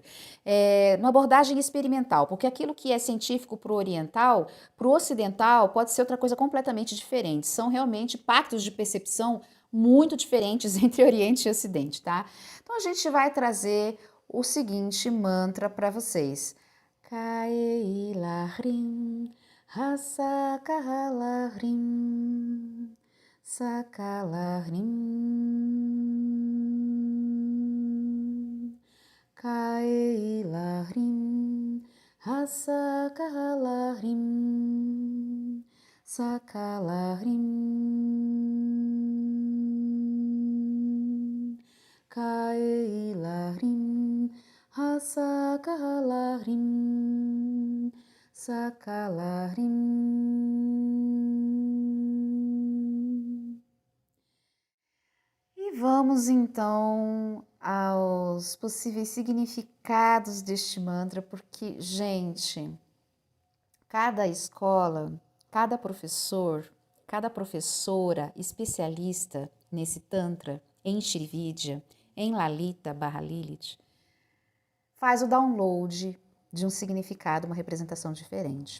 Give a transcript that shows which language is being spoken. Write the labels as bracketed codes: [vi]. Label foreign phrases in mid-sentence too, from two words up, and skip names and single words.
[pt] Uma abordagem experimental, porque aquilo que é científico para o oriental, para o ocidental, pode ser outra coisa completamente diferente. São realmente pactos de percepção muito diferentes entre Oriente e Ocidente, tá? Então a gente vai trazer o seguinte mantra para vocês. [sa] Kaeilahrim. Hasakalahrim, sakalahrim, kaeilahrim, hasakalahrim, sakalahrim, kaeilahrim, hasakalahrim, sakalahrim. [pt] E vamos então aos possíveis significados deste mantra, porque, gente, cada escola, cada professor, cada professora especialista nesse Tantra, em Shrividya, em Lalita/Lilith, faz o download de um significado, uma representação diferente.